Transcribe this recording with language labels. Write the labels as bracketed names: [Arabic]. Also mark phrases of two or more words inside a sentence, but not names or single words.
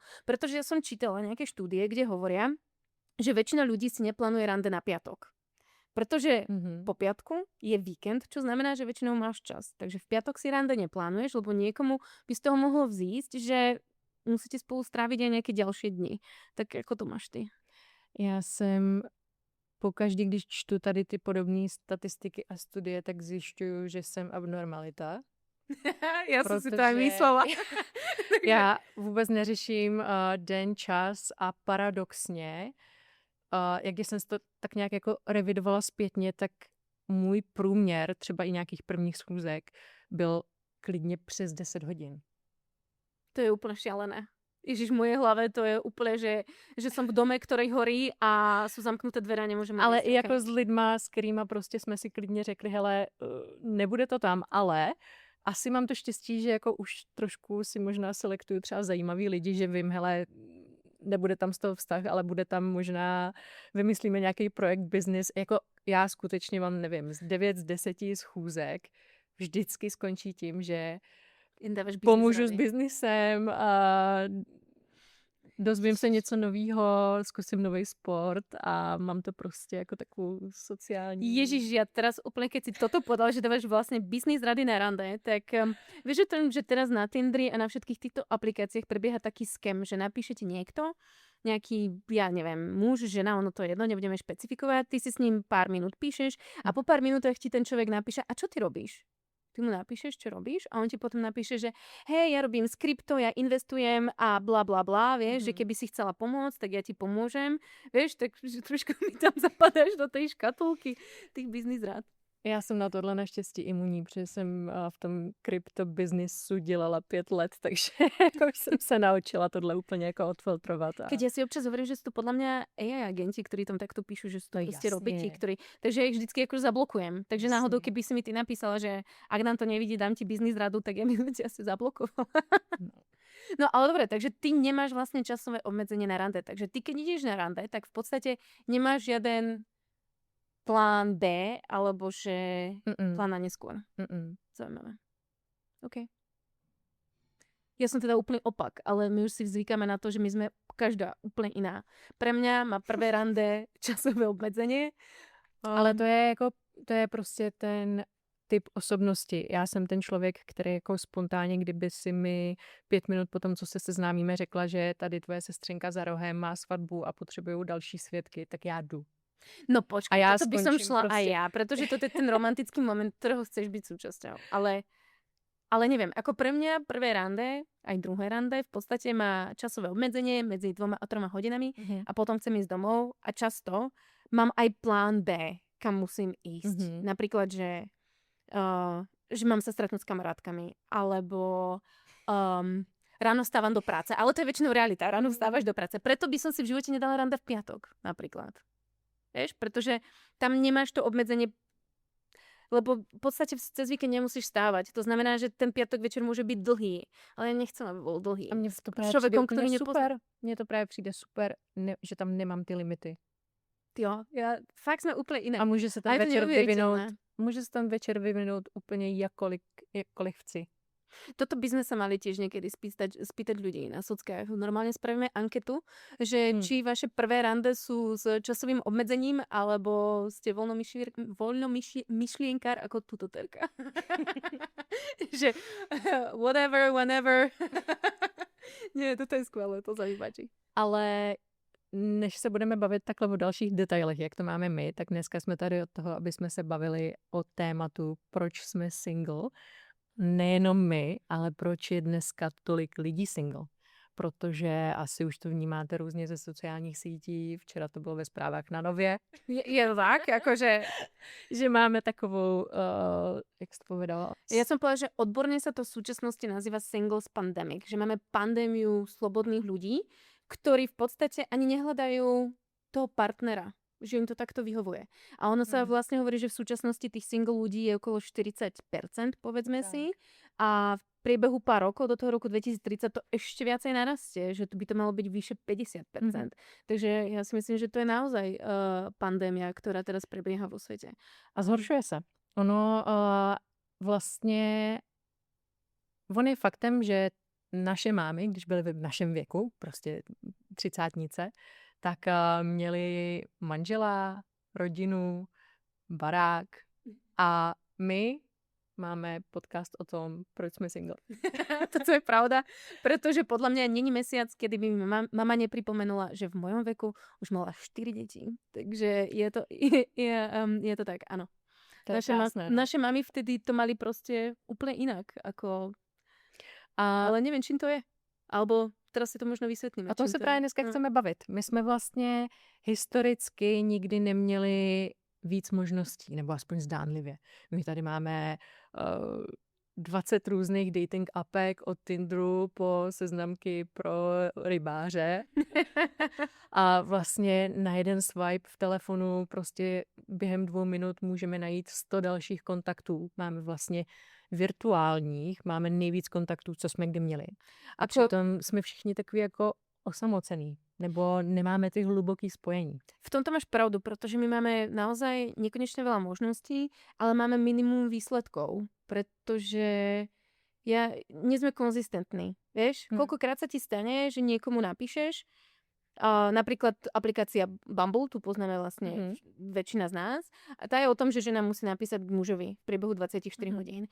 [Slovak] Pretože ja som čítala nejaké štúdie, kde hovoria, že väčšina ľudí si neplánuje rande na piatok. Pretože po piatku je víkend, čo znamená, že väčšinou máš čas. Takže v piatok si rande neplánuješ, lebo niekomu by z toho mohlo vzísť, že musíte spolu stráviť aj nejaké ďalšie dny. Tak ako to máš ty? [Czech] Já jsem pokaždý, když čtu tady ty podobné statistiky a studie, tak zjišťuju, že jsem abnormalita. Já jsem si to aj myslela. Já vůbec neřeším den, čas a paradoxně, jak když jsem to tak nějak jako revidovala zpětně, tak můj průměr třeba i nějakých prvních schůzek byl klidně přes 10 hodin. [Slovak] To je úplne šialené. Ježiš, v mojej hlave to je úplne, že som v dome, ktorý horí a sú zamknuté dvere a nemôžem... [Czech] Ale i jako s lidma, s kterýma prostě jsme si klidně řekli, hele, nebude to tam, ale asi mám to štěstí, že jako už trošku si možná selektuju třeba zajímavý lidi, že vím, hele, nebude tam z toho vztah, ale bude tam možná, vymyslíme nějaký projekt, business. Jako já skutečně mám, nevím, z 9 z 10 schůzek vždycky skončí tím, že [Slovak] Dávaš business [Czech] pomůžu s [Slovak] rady. [Czech] biznisem a dozvím se něco novýho, zkusím nový sport a mám to prostě jako takovou sociální... [Slovak] Ježiš, ja teraz úplne, keď si toto povedal, že dávaš vlastne business rady na rande, tak vieš o tom, že teraz na Tindri a na všetkých týchto aplikáciách prebieha taký scam, že napíšete niekto, nejaký, ja neviem, muž, žena, ono to je jedno, nebudeme špecifikovať, ty si s ním pár minút píšeš a po pár minútach ti ten človek napíše, a čo ty robíš? Ty mu napíšeš, čo robíš a on ti potom napíše, že hej, ja robím skripto, ja investujem a bla bla bla, vieš, že keby si chcela pomôcť, tak ja ti pomôžem, vieš, tak že trošku mi tam zapadáš do tej škatulky tých business rád. [Czech] Já jsem na tohle naštěstí imunní, protože jsem v tom krypto biznisu dělala 5 let, takže už jsem se naučila tohle úplně jako odfiltrovat. [Slovak] Keď ja si občas hovorím, že sú to podľa mňa AI agenti, ktorí tam takto píšu, že sú to proste roboti, ktorí... Takže ja ich vždycky akože zablokujem. Takže náhodou, keby si mi ty napísala, že ak nám to nevidí, dám ti biznis radu, tak ja by som ti asi zablokovala. No ale dobre, takže ty nemáš vlastne časové obmedzenie na rande. Takže ty keď ideš na rande, tak v podstate nemáš žiaden plán B, alebo že plán na neskôr. Zaujímavé. OK. Ja som teda úplný opak, ale my už si zvykáme na to, že my sme každá úplne iná. Pre mňa má prvé rande časové obmedzenie. [Czech] Ale to je prostě ten typ osobnosti. Já jsem ten člověk, který jako spontánně, kdyby si mi 5 minut potom, co se seznámíme, řekla, že tady tvoje sestřenka za rohem má svatbu a potřebují další svědky, tak já jdu. [Slovak] No počkaj, ja toto by som šla proste. aj ja, pretože toto je ten romantický moment, ktorého chceš byť súčasťou. Ale neviem, ako pre mňa prvé rande, aj druhé rande, v podstate má časové obmedzenie medzi 2 a 3 hodinami a potom chcem ísť domov a často mám aj plán B, kam musím ísť. Napríklad, že mám sa stretnúť s kamarátkami, alebo ráno vstávam do práce, ale to je väčšinou realita, ráno vstávaš do práce. Preto by som si v živote nedala rande v piatok, napríklad. Vieš, pretože tam nemáš to obmedzenie, lebo v podstate cez víkend nemusíš stávať. To znamená, že ten piatok večer môže byť dlhý, ale ja nechcem, aby bol dlhý. [Czech] A mně to právě [Slovak] Človekom, [Czech] přijde [Slovak] ktorý [Czech] super. Mně to právě přijde super, že tam nemám ty limity. [Slovak] Jo, fakt sme úplne iné. [Czech] A může se tam večer vyvinout úplně jakkoliv chci. [Slovak] Toto by sme sa mali tiež niekedy spýtať ľudí na sockách. Normálne spravíme anketu, že či vaše prvé rande sú s časovým obmedzením, alebo ste voľnomyšlienkár ako tutoterka. Že [English] whatever, whenever. [Slovak] Nie, toto je skvelé, to sa mi páči. [Czech] Ale než se budeme bavit takhle o dalších detailech, jak to máme my, tak dneska jsme tady od toho, aby jsme se bavili o tématu, proč jsme single. Nejenom my, ale proč je dneska tolik lidí single. Protože asi už to vnímáte různě ze sociálních sítí, včera to bylo ve zprávách na Nově. [Slovak] Je to tak? Akože... [Czech] že máme takovou, jak jsi to povedala? [Slovak] Ja som povedala, že odborne sa to v súčasnosti nazýva [English] singles pandemic, [Slovak] že máme pandémiu slobodných ľudí, ktorí v podstate ani nehľadajú toho partnera, že im to takto vyhovuje. A ono sa vlastne hovorí, že v súčasnosti tých single ľudí je okolo 40%, povedzme si. A v priebehu pár rokov, do toho roku 2030, to ešte viacej narastie, že by to malo byť vyše 50%. Takže ja si myslím, že to je naozaj pandémia, ktorá teraz prebieha vo svete. [Czech] A zhoršuje se. Ono je faktem, že naše mámy, když byly v našem věku, prostě 30, tak měli manžela, rodinu, barák a my máme podcast o tom, proč jsme single. [Slovak] Toto je pravda, pretože podľa mňa není mesiac, kedy by mi mama nepripomenula, že v mojom veku už mala 4 deti. Takže je to tak, áno. Naše mami vtedy to mali proste úplne inak. Ale neviem, čím to je. Alebo teraz si to možno vysvětlíme. [Czech] A to se právě dneska chceme bavit. My jsme vlastně historicky nikdy neměli víc možností, nebo aspoň zdánlivě. My tady máme 20 různých dating appek od Tinderu po seznamky pro rybáře. A vlastně na jeden swipe v telefonu prostě během 2 minut můžeme najít 100 dalších kontaktů. Máme vlastně virtuálních, máme nejvíc kontaktů, co jsme kdy měli. A přitom jsme všichni takový jako osamocení, nebo nemáme ty hluboký spojení. [Slovak] V tomto máš pravdu, protože my máme naozaj nekonečne veľa možností, ale máme minimum výsledkov, pretože nie sme konzistentní, vieš? Koľkokrát sa ti stane, že niekomu napíšeš, napríklad aplikácia Bumble, tu poznáme vlastne väčšina z nás, a tá je o tom, že žena musí napísať mužovi v priebehu 24 hodín.